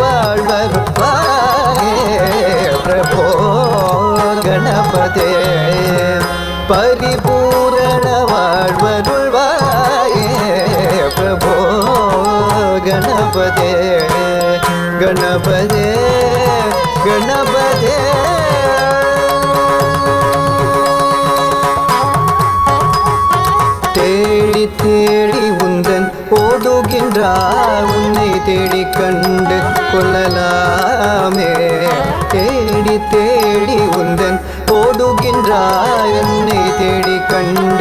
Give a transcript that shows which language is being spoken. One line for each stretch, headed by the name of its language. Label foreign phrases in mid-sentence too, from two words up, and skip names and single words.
Tamil: வாழ்வருள்வாயே
Sanskrit: प्रभो गणपते परिपूर्ण
Tamil: வாழ்வருள்வாயே
Sanskrit: प्रभो गणपते गणपते गणपते
Tamil: தேடி தேடி உந்தன் ஓடுகின்றார் உன்னை தேடி கண்டு கொள்ளலாமே தேடி தேடி உந்தன் ஓடுகின்றார் உன்னை தேடி கண்டு